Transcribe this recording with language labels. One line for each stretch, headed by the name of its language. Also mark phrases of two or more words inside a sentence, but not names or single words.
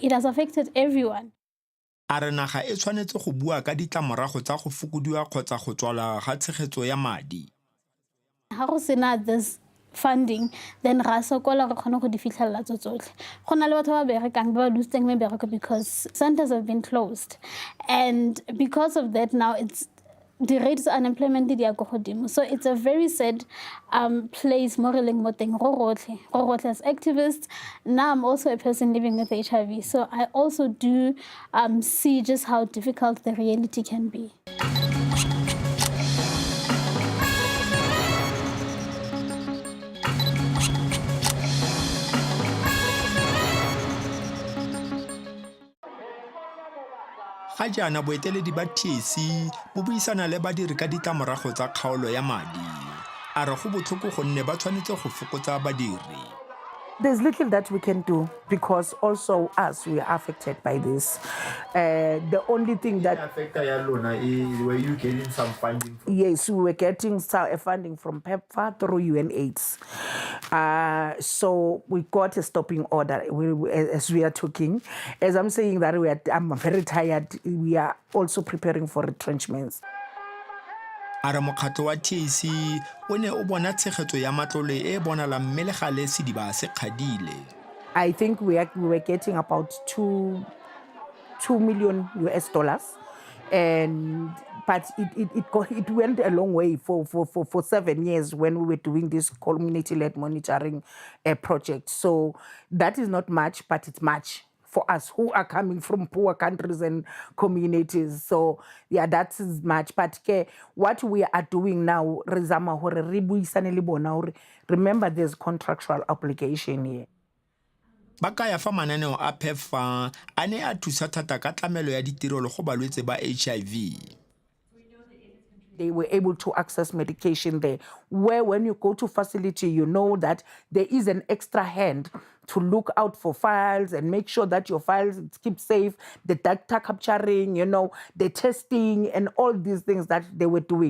English: It has affected everyone.
Tswana: A re naga e tshwanetse go bua ka ditlamorago tsa go fokodiwa kgotsa go tswala ga tshegetso ya madi. Ha go sena
English: this funding,
Tswana: then ra sokola re khona go di fitlhella tsotlhe. Go na le batho ba berekang ba losing mebereko
English: because centers have been closed. And because of that, now the rates of unemployment
Tswana: di ya go godimo.
English: So it's a very sad place
Tswana: mo re leng mo teng go rotlhe
English: as activists. Now I'm also a person living with HIV, so I also do see just how difficult the reality can be.
Tswana: Ga jaana boeteledi ba TSC bo buisana le badiri ka ditlamorago tsa kgaolo ya madi. A re go botlhoko gonne ba tshwanetse go fokotsa badiri.
English: There's little that we can do because also us, we are affected by this. The only thing that... Were you getting some funding from? Yes, we were getting funding from PEPFAR through UNAIDS. So we got a stopping order as we are talking. As I'm saying that I'm very tired, we are also preparing for retrenchments.
Tswana: a re mokgatlo wa TAC o ne o bona tshegetso ya matlole e bonalang mme le gale sediba se kgadile.
English: I think we were getting about $2 million US, and but it went a long way for 7 years when we were doing this community-led monitoring project. So that is not much, but it's much for us who are coming from poor countries and communities. So yeah, that is much. But what we are doing now, remember there's contractual obligation here.
Tswana: Ba ka ya fa mananeo a PEPFAR a ne a thusa thata ka tlamelo ya ditirelo go balwetse ba HIV.
English: They were able to access medication there, where when you go to facility, you know that there is an extra hand to look out for files and make sure that your files keep safe, the data capturing, the testing and all these things that they were doing.